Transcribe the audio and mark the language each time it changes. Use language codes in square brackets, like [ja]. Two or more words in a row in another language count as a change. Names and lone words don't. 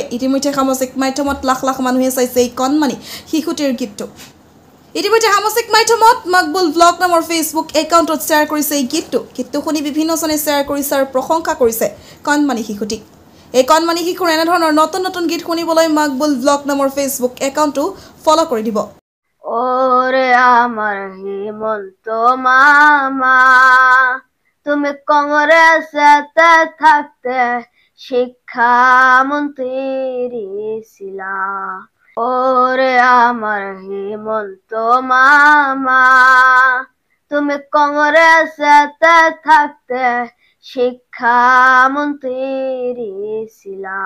[as] ইতিমধ্যে সামাজিক মাধ্যমত লাখ লাখ মানুহে চাইছে এই কণমানি শিশুটিৰ গীতটো। ইতিমধ্যে সামাজিক মাধ্যমত মকবুল ব্লগ নামৰ ফেচবুক একাউণ্টত শ্বেয়াৰ কৰিছে এই গীতটো শুনি বিভিন্নজনে শ্বেয়াৰ কৰিছে আৰু প্ৰশংসা কৰিছে কণমানি শিশুটিক। এই কণমানি শিশুৰ এনেধৰণৰ নতুন নতুন গীত শুনিবলৈ মকবুল ব্লগ নামৰ ফেচবুক একাউণ্টটো ফ'ল' কৰি দিব। [bn] ওরে আমার হিমন্ত মামা, তুমি কংগ্রেসেতে থাকতে শিক্ষামন্ত্রী ছিলা। ওরে আমার হিমন্ত মামা, তুমি কংগ্রেসেতে থাকতে শিক্ষামন্ত্রী ছিলা।